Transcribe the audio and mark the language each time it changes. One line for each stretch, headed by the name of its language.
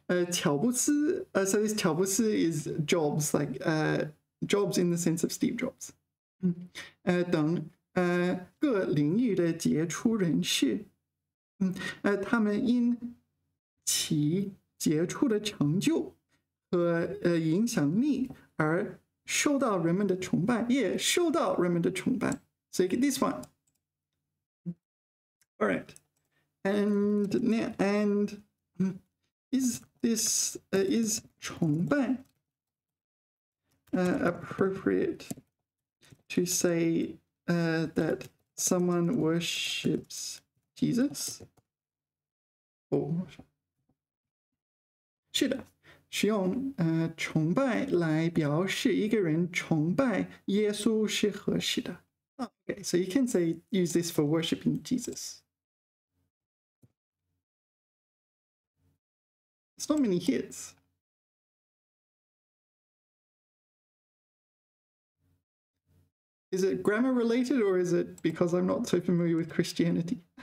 English: 乔布斯 so this 乔布斯 is Jobs, like Jobs in the sense of Steve Jobs.
Chinese: 等各领域的杰出人士，他们因其杰出的成就和影响力而受到人们的崇拜，也受到人们的崇拜。
English: So you get this one. All right. And is this is 崇拜 appropriate to say that someone worships Jesus?
Chinese: 是的，使用崇拜来表示一个人崇拜耶稣是合适的。
English: Okay, so you can say use this for worshiping Jesus. It's not many hits. Is it grammar related or is it because I'm not so familiar with Christianity?